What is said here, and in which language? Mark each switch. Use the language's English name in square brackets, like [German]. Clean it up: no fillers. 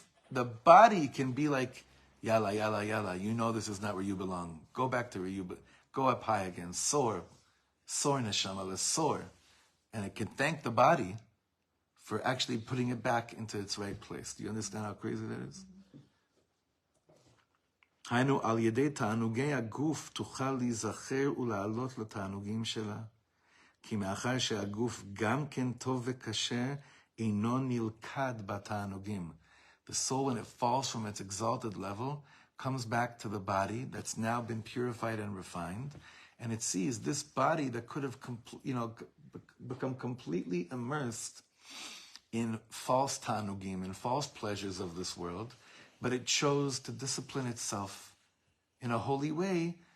[English] The body can be like, yalla, yalla, yalla. You know this is not where you belong. Go back to where you go up high again. Soar. Soar, neshama, let's soar. And it can thank the body for actually putting it back into its right place. Do you understand how crazy that is? [Hebrew] היינו על ידי תענוגי הגוף תוכל להיזכר ולעלות לתענוגים שלה. כי מאחר שהגוף גם כן טוב וקשה, אינו נלכד בתענוגים. [English] The soul, when it falls from its exalted level, comes back to the body that's now been purified and refined, and it sees this body that could have become completely immersed in false tanugim, in false pleasures of this world, but it chose to discipline itself in a holy way.